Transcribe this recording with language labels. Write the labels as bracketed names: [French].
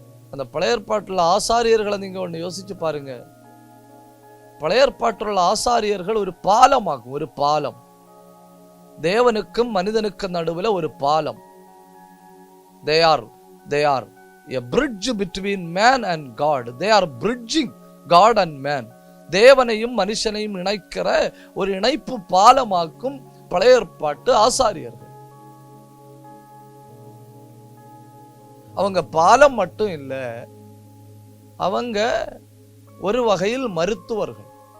[Tamil] அந்த பழைய ஏற்பாட்டுல ஆசாரியர்களை நீங்க ஒண்ணு யோசிச்சு பாருங்க. பழைய ஏற்பாட்டுள்ள ஆசாரியர்கள் ஒரு பாலமாகும். ஒரு பாலம், தேவனுக்கும் மனிதனுக்கும் நடுவில் ஒரு பாலம். [English] they are a bridge between man and God. they are bridging God and man. [Tamil] தேவனையும் மனுஷனையும் இணைக்கிற ஒரு இணைப்பு பாலமாக்கும் பழைய ஏற்பாட்டு ஆசாரியர்கள். அவங்க பாலம் மட்டும் இல்ல, அவங்க ஒரு வகையில் மருத்துவர்கள்.